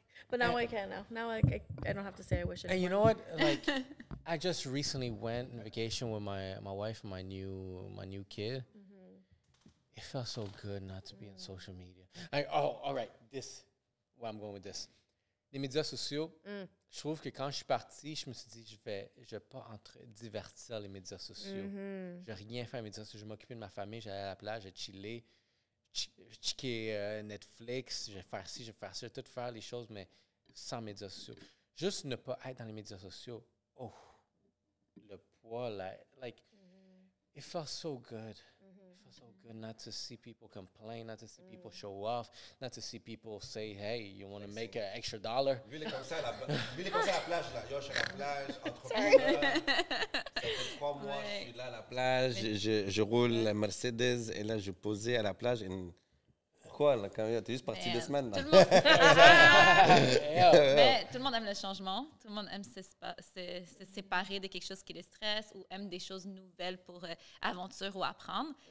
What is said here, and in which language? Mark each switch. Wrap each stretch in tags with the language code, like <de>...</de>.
<en>But now I can now. Now I don't have to say I wish. And you anymore. know what? Like I just recently went on vacation with my wife and my new kid. It felt so good not to be on social media. All right, where I'm going with this.</en> <fr>Les médias sociaux, je trouve que quand je suis parti, je me suis dit, je vais pas divertir les médias sociaux. Je vais rien faire les médias sociaux. Je vais m'occuper de ma famille, j'allais à la plage, je vais chiller, checker Netflix, je vais faire ci, je vais faire ça, tout faire les choses, mais sans médias sociaux. Juste ne pas être dans les médias sociaux. Oh, le poids,</fr> <en>like, it felt so good. It felt so good not to see people complain, not to see people show off, not to see people say, hey, you want to make an extra $1.</en> <fr>Vu les comme ça à la plage, là. Yo, je suis à la plage, entrepreneur. Ça fait 3 mois, je suis là à la plage, je roule la Mercedes, et là, je posais à la plage. Pourquoi, là, quand t'es juste parti 2 semaines, là? Tout le monde... Mais tout le monde aime le changement. Tout le monde aime se séparer de quelque chose qui les stresse ou aime des choses nouvelles pour aventure ou apprendre.</fr>